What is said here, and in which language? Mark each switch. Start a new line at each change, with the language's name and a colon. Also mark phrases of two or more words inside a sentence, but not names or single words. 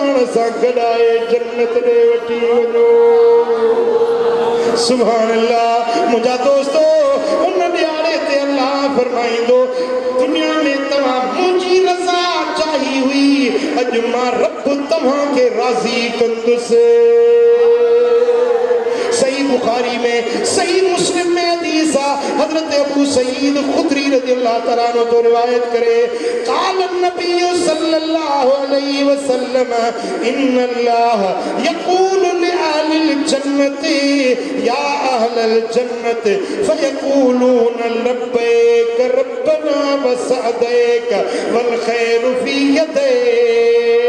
Sindhi: सा गड़ाए जन्नत दे वठी वञो
Arabic: سبحان الله
Sindhi: मुझा दोस्तों उन ॾियारे ते अल्लाह फरमाइंदो दुनिया में तव्हां मुंहिंजी रज़ा चाही हुई अॼु मां रब तव्हांखे राज़ी कंदुसि सही बुखारी में सही मुस्लिम में हदीस हजरत अबू सईद खुदरी
Arabic: رضي الله تعالى عنه
Sindhi: तो रिवायत करे
Arabic: قال النبي صلى الله عليه وسلم إن الله يقول لأهل الجنة يا أهل الجنة فيقولون لبيك ربنا وسعديك والخير في يديك